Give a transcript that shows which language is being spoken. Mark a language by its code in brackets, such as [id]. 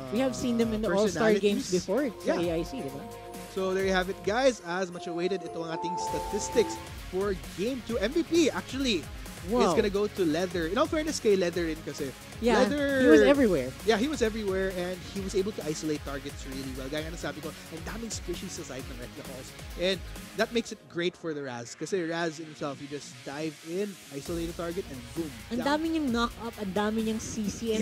[en] we have seen them in the All-Star games before sa AIC, [tl] di ba? [en] So there you have it, guys. As much awaited, [tl] ito ang ating statistics [en] for Game 2. MVP, actually, is gonna go to Leather. In all fairness [tl] kay Leather rin kasi. [en] Yeah, Leather, he was everywhere. Yeah, he was everywhere and he was able to isolate targets really well. [tl] Gaya nga sabi ko, ang daming squishies sa side ng Wreck the Halls. [en] And that makes it great for the Raz. Kasi Raz himself, you just dive in, isolate a target, and boom. [tl] Ang dami niyang knock-up, ang dami niyang CC, and